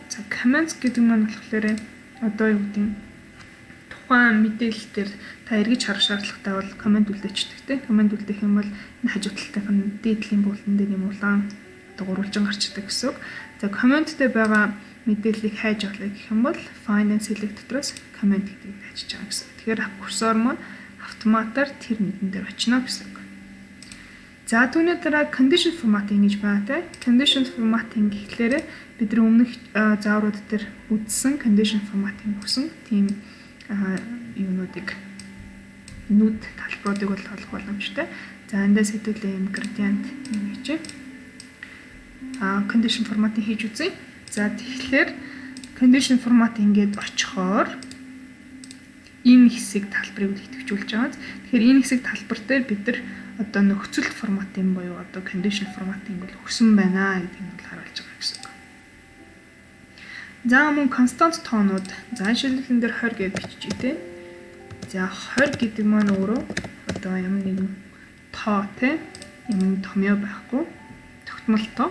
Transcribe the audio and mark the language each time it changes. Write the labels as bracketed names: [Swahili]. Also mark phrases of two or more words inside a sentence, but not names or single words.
[Mongolian] За comments гэдэг маань болохоор одоо юу гэдэг нь тухайн мэдээлэл дээр та эргэж харах шаардлагатай бол комент үлдээчдэг тийм. Комент үлдээх юм бол энэ хажуу талынх нь дээдлийн буултан дээр юм улаан одоо гурвалжин гарчдаг гэсэн үг. За comment дээр байгаа мэдээллийг хайж олъё гэх юм бол [English] find and select [Mongolian] дотроос comment гэдгийг хайж байгаа гэсэн. Тэгэхээр курсор маань автоматар тэр нүдэн дээр очино гэсэн үг. За түүний дараа [English] condition formatting [Mongolian] гэж байна те. [English] Condition formatting [Mongolian] гэхлээр бид нар өмнөх зааврууд дээр үзсэн [English] condition formatting [Mongolian] гэсэн тийм юунуудыг нүд талбаруудыг бол олох боломжтой. За эндээс хэдүүлээ юм gradient хийж [English] condition formatting [Mongolian] хийж үзье. За тэгэхээр [English] condition formatting [Mongolian] ингээд очихоор энэ хэсэг талбарыг идэвхжүүлж байгаа. Тэгэхээр энэ хэсэг талбар дээр бид нар одоо нөхцөл форматын буюу одоо [English] condition formatting [Mongolian] бол өгсөн байна гэдгийг нь харуулж байгаа гэсэн үг. За мөн constant тоонууд за шилжүүлэн дээр 20 гэж биччихье те. За 20 гэдэг маань өөрөө одоо ямар нэгэн тоо те юм томьёо байхгүй тогтмол тоо.